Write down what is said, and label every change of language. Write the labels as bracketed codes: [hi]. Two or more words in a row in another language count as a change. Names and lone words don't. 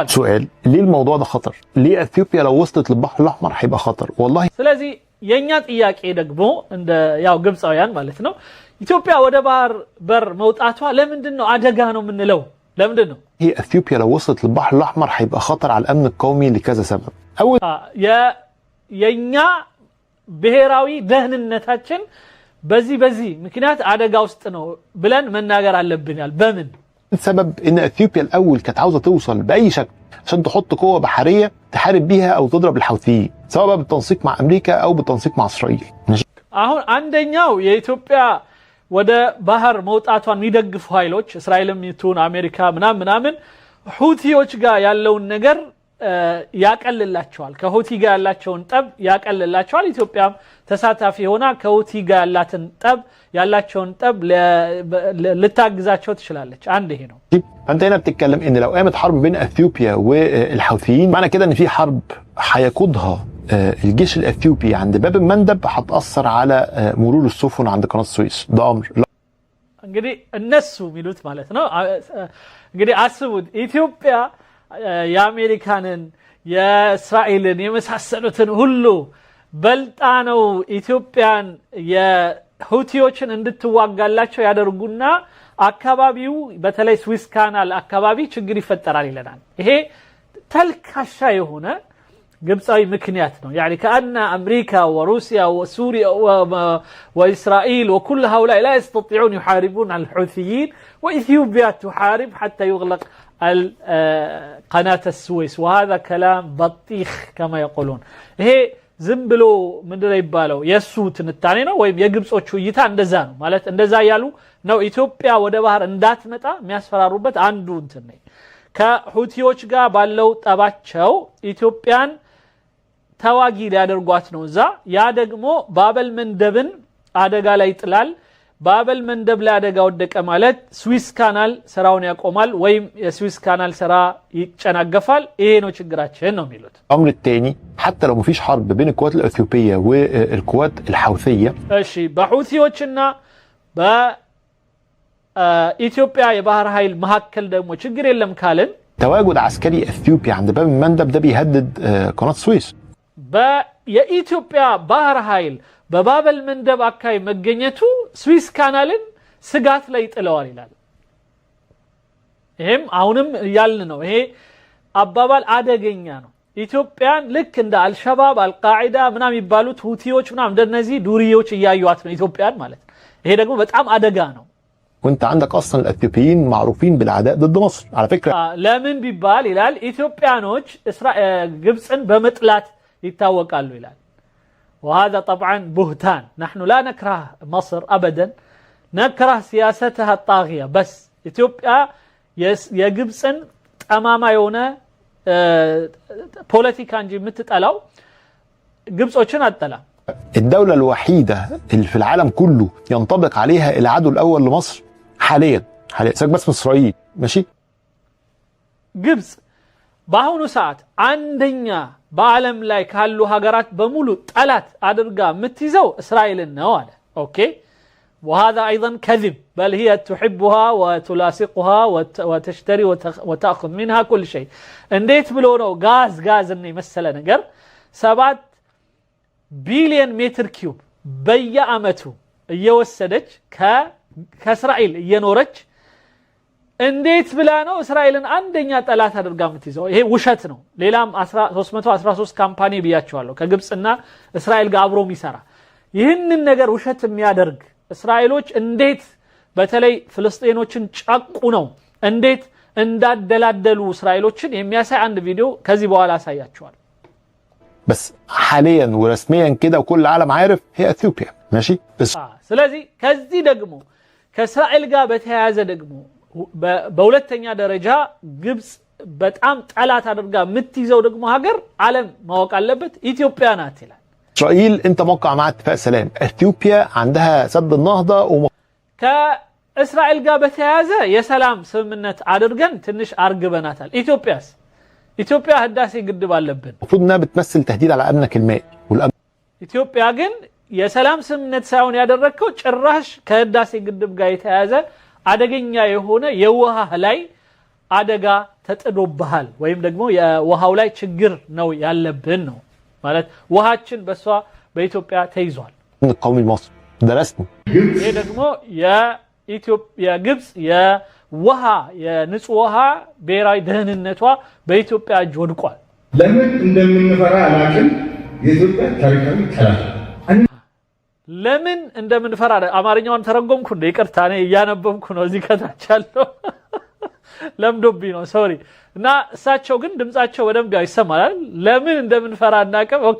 [ar] سؤال ليه الموضوع ده خطر؟ ليه اثيوبيا لو وصلت للبحر الاحمر هيبقى خطر؟ والله [am] ስለዚህ የኛ ጥያቄ ደግሞ እንደ ያው ግብጻውያን ማለት ነው ኢትዮጵያ ወደ ባህር በር መውጣቷ ለምንድነው አደጋ ነው የምንለው? ለምንድነው [ar] هي اثيوبيا لو وصلت للبحر الاحمر هيبقى خطر على الامن القومي لكذا سبب. اول [am] የኛ ብሔራዊ ደህንነታችን በዚህ ምክንያት አደጋ ውስጥ ነው ብለን መናገር አለብናል። በምን [ar] السبب ان اثيوبيا الاول كانت عاوزه توصل باي شكل عشان تحط قوه بحريه تحارب بيها او تضرب الحوثيين سواء بالتنسيق مع امريكا او بالتنسيق مع اسرائيل. [am] አሁን አንደኛው የኢትዮጵያ ወደ ባህር መውጣቷን የሚደግፉ ኃይሎች እስራኤልም ይቱን አሜሪካ ምናምን ሁቲዎች ጋር ያለውን ነገር ያቀልላቸዋል። ከሁቲ ጋር ያላቸውን ጠብ ያቀልላቸዋል። ኢትዮጵያም ተሳታፊ ሆና ከሁቲ ጋር ያላቸውን ጠብ ልታግዛቸው ትችላለች። አንድ ይሄ ነው። [ar] فانت هنا بتتكلم ان لو قامت حرب بين اثيوبيا والحوثيين معنى كده ان في حرب هيقودها الجيش الاثيوبي عند باب المندب هتاثر على مرور السفن عند قناه السويس. ده امر [am] እንግዲህ እነሱ የሚሉት ማለት ነው። እንግዲህ አስቡት ኢትዮጵያ የአሜሪካንን የእስራኤልን የመሳሰሉትን ሁሉ በልጣ ነው ኢትዮጵያን የሁቲዎችን እንድትዋጋላቸው ያደርጉና አካባቢው በተለይ ስዊስ ካናል አካባቢ ችግር ይፈጠራል ይለናል። ይሄ ተልካሻ የሆነ ግብጻዊ ምክንያት ነው። [ar] يعني كأن أمريكا وروسيا وسوريا وإسرائيل وكل هؤلاء لا يستطيعون يحاربون الحوثيين وإثيوبيا تحارب حتى يغلق قناة السويس وهذا كلام بطيخ كما يقولون. [am] هي ዝምብሎ ምንድነው ይባለው የሱት ንታኔ ነው ወይም የግብጾቹ እይታ እንደዛ ነው ማለት እንደዛ ያሉ ነው። ኢትዮጵያ ወደ ባህር እንዳትመጣ የሚያስፈራሩበት አንዱ እንትን ነው። ከሁቲዎች ጋር ባለው ጠባቸው ኢትዮጵያን ተዋጊ ሊያደርጓት ነው እዛ። ያ ደግሞ ባበል መንደብን አደጋ ላይ ይጥላል። ባበል መንደብ ላይ አደጋ ወደቀ ማለት ስዊስ ካናል ስራውን ያቆማል ወይም የስዊስ ካናል ስራ ይጨናገፋል። ይሄ ነው ችግራችን ነው የሚሉት። [ar] الامر الثاني حتى لو مفيش حرب بين القوات الاثيوبيه والقوات الحوثيه [am] እሺ በሁቲዎችና በኢትዮጵያ የባህር ኃይል መካከል ደግሞ ችግር የለም ካልን [ar] تواجد عسكري اثيوبي عند باب المندب ده بيهدد قناه السويس. [am] የኢትዮጵያ ባህር ኃይል በባበል መንደብ አካባቢ መገኘቱ ስዊስ ካናልን ስጋት ላይ ጥለዋል ይላል። ይሄም አሁንም ያልን ነው። ይሄ አባባል አደገኛ ነው። ኢትዮጵያን ልክ እንደ አልሸባብ አልቃዒዳ ምናም ይባሉት ሁቲዎች ምናም እንደነዚህ ዱርዬዎች እያዩዋት ነው ኢትዮጵያን ማለት ነው። ይሄ ደግሞ በጣም አደጋ ነው። [ar] وانت عندك اصلا الاثيوبيين معروفين بالعداء ضد مصر على فكره. [am] ለምን ቢባል ይላል ኢትዮጵያኖች ግብጽን በመጥላት ይታወቃሉ ይላል። [ar] وهذا طبعا بهتان. نحن لا نكره مصر ابدا نكره سياستها الطاغيه بس [am] ኢትዮጵያ የግብጽን ጠማማ የሆነ ፖለቲካ እንጂ የምትጠላው ግብጾችን አጠላ። [ar] الدولة الوحيدة اللي في العالم كله ينطبق عليها العدو الأول لمصر حاليا سيبك بس من إسرائيل ماشي. [am] ግብጽ በአሁኑ ሰዓት አንደኛ በዓለም ላይ ካሉ ሀገራት በሙሉ ጠላት አድርጋ የምትይዘው እስራኤልን ነው አለ። ኦኬ [ar] وهذا أيضا كذب بل هي تحبها وتلاصقها وتشتري وتأخذ منها كل شيء. [am] እንዴት ብሎ ነው ጋዝ እና የመሰለ ነገር 7 ቢሊዮን ሜትር ኪዩብ በየአመቱ እየወሰደች ከእስራኤል እየኖረች እንዴት ብላ ነው እስራኤልን አንደኛ ጠላት አድርጋ የምትይዘው? ይሄ ውሸት ነው። ሌላም 313 ካምፓኒ ብያቸዋለሁ ከግብጽና እስራኤል ጋር አብሮ የሚሰራ ይህንን ነገር ውሸት የሚያደርግ እስራኤሎች እንዴት በተለይ ፍልስጤኖችን ጫቁ ነው እንዴት እንዳደላደሉ እስራኤሎችን የሚያሳይ አንድ ቪዲዮ ከዚህ በኋላ አሳያቸዋል። [ar] بس حاليا ورسميا كده وكل العالم عارف هي اثيوبيا ماشي بس [am] ስለዚህ ከዚህ ደግሞ ከእስራኤል ጋር በተያያዘ ደግሞ በሁለተኛ ደረጃ ግብጽ በጣም ጠላት አድርጋ የምትይዘው ደግሞ ሀገር ዓለም ማወቅ አለበት ኢትዮጵያ ናት ይላል። [ar] اسرائيل انت موقع مع اتفاق سلام، اثيوبيا عندها سد النهضه [am] ከእስራኤል ጋር በተያያዘ የሰላም ስምምነት አድርገን ትንሽ አርግበናታል። ኢትዮጵያ ህዳሴ ግድብ አለብን። [ar] المفروض انها بتمثل تهديد على امنك المائي والامن. [am] ኢትዮጵያ ግን የሰላም ስምምነት ሳይሆን ያደረከው ጭራሽ ከህዳሴ ግድብ ጋር የተያያዘ አደገኛ የሆነ የውሃ ላይ አደጋ ተጥዶብሃል ወይም ደግሞ የውሃው ላይ ችግር ነው ያለብን ነው ማለት ውሃችን በሷ በኢትዮጵያ ተይዟል። [ar] القومي المصري درسنا [am] ይሄ ደግሞ የግብጽ የውሃ የንጹህ ውሃ ብሔራዊ ደህንነቷ በኢትዮጵያ እጅ ወድቋል። ለምን እንደምንፈራ አላውቅም። የኢትዮጵያ ታሪካዊ ጠላት ለምን እንደምንፈራ አማርኛውን ተረጎምኩ እንደ ይቅርታ እኔ እያነበብኩ ነው እዚህ ከታች ያለው ለምዶብኝ ነው ሶሪ። እና እሳቸው ግን ድምጻቸው በደንብ ይሰማል። ለምን እንደምንፈራ እናቀም ኦኬ